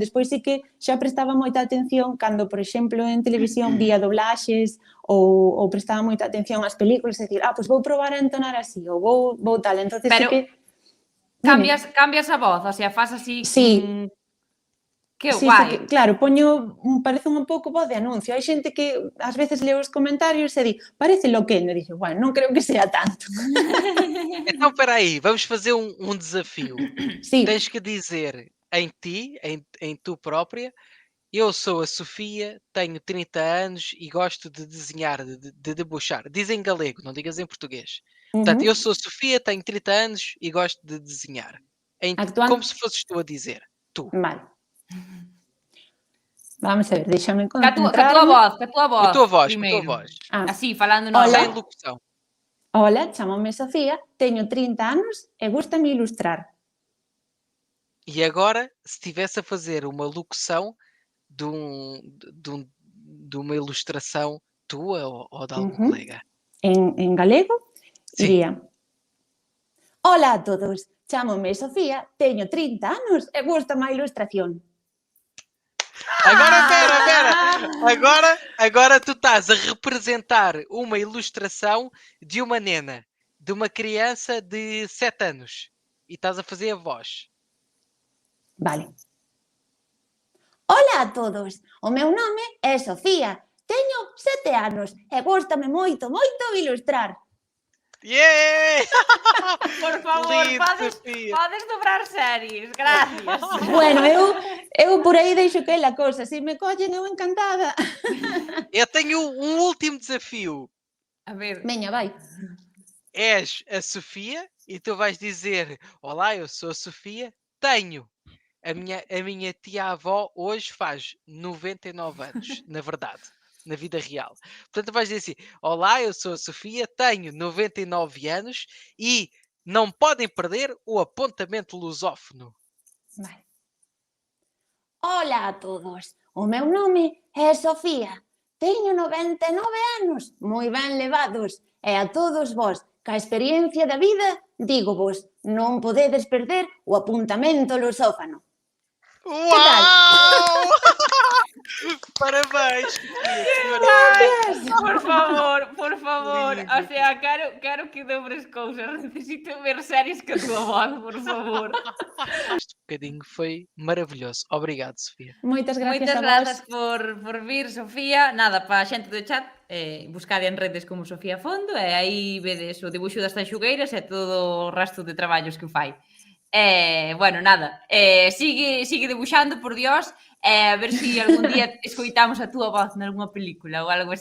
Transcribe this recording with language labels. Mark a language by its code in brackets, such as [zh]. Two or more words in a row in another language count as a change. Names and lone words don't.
[gl] Despois sí que xa prestaba moita atención cando, por exemplo, en televisión vía doblaxes ou prestaba moita atención ás películas, e dicir, pois vou probar a entonar así, ou vou tal. Entonces pero sí que... [pt] Cambias a voz, o sea, faz así... [gl] Sí. Que sí, guai. Sí, que, claro, parece un pouco voz de anuncio. Hai xente que ás veces leo os comentarios e di, parece loquendo, e dixo, bueno, non creo que sea tanto. [pt] Então, espera aí, vamos fazer um desafio. [gl] Sí. [pt] Tens que dizer em tu própria, eu sou a Sofia, tenho 30 anos e gosto de desenhar, de debuxar. Diz em galego, não digas em português. Portanto, eu sou a Sofia, tenho 30 anos e gosto de desenhar. Como se fosses tu a dizer. Tu. [gl] Vale. Vamos a ver, déxame [pt] Com [gl] concentrar. [pt] a tua voz, primeiro. Com a tua voz. Así, falando no... Sem locução. [gl] Hola, chamome Sofía, teño 30 anos e gústame ilustrar. [pt] E agora, se estivesse a fazer uma locução de uma ilustração tua ou de algum colega? [gl] En galego, [pt] Sim. [gl] Iría: Hola a todos, chamome Sofía, teño 30 anos e gústame a ilustración. [pt] Agora, agora tu estás a representar uma ilustração de uma nena, de uma criança de 7 anos. E estás a fazer a voz. [gl] Vale. Hola a todos, o meu nome é Sofía, teño 7 anos e gústame moito, moito ilustrar. [en] Yeah! [gl] Por favor, podes dobrar series, gracias. Bueno, eu por aí deixo que é a cousa, se me collen eu encantada. [pt] Eu tenho um último desafio. [gl] A ver. Veña, vai. [pt] És a Sofia e tu vais dizer: olá, eu sou a Sofia, tenho. A minha tia-avó hoje faz 99 anos, na verdade. Na vida real. Portanto, vais dizer assim: olá, eu sou a Sofia, tenho 99 anos e não podem perder o apontamento lusófono. [gl] Vale. Hola a todos, o meu nome é Sofía, teño 99 anos, moi ben levados, e a todos vos, ca experiencia da vida, digo vos, non podedes perder o apuntamento lusófano. [pt] Uau! Parabéns! [gl] Por favor. O sea, quero que dobres cousas. Necesito ver series que a tua voz, por favor. [pt] Este bocadinho foi maravilhoso. Obrigado, Sofia. [gl] Moitas gracias a vos. Moitas grazas por vir, Sofía. Nada, para a xente do chat, buscade en redes como Sofía Fondo e aí vedes o debuxo das tanxugueiras e todo o resto de traballos que fai. Bueno, nada, sigue debuxando, por Dios, a ver se si algún día escoitamos a túa voz nalgúna película ou algo así.